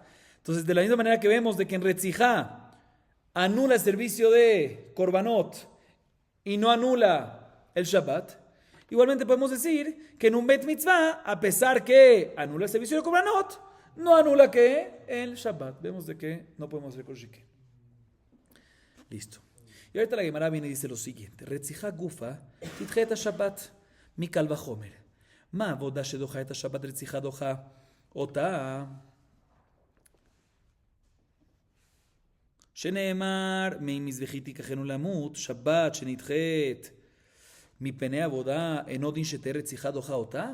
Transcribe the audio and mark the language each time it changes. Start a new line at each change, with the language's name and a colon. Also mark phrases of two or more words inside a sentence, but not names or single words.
Spanish: Entonces, de la misma manera que vemos de que en Retzijá anula el servicio de Korbanot y no anula el Shabbat, igualmente podemos decir que en un
Hebrew: בית מצוה,
Spanish: a pesar que anula el servicio de Korbanot, no anula que el Shabbat. Vemos de que no podemos hacer
Hebrew: כל שכן.
Spanish: Listo. Y ahorita la Gemara viene y dice lo siguiente:
Hebrew: רציחה גופה תדחה את שבת מקל וחומר. מה עבודה שדוחה את שבת רציחה דוחה אותה. שנאמר, ממזבחי תיקחנו למות, שבת שנדחית מפני עבודה, אינו דין שתהיה רציחה דוחה אותה?